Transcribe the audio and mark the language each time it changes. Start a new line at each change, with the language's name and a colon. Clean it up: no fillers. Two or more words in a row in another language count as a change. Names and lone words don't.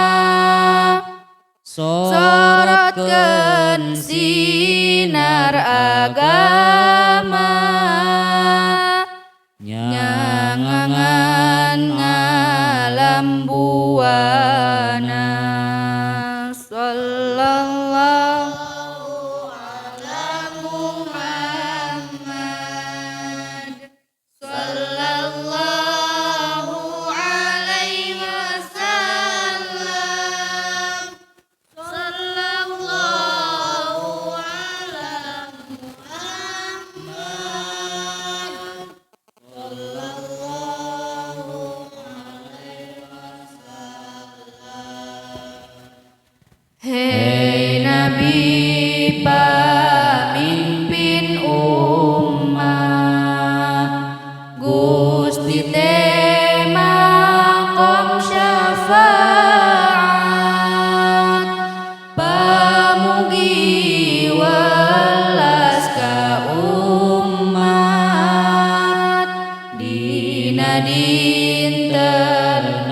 Sundanese: sorotkeun sinar agama nyangangan ngalam buana
Arabic: صلى الله على محمد صلى الله عليه وسلم صلى الله على محمد صلى الله عليه وسلم.
Sundanese: Hei Nabi pamimpin umat Gusti teh maqam syafaat pamugi welas ka umat dina dinten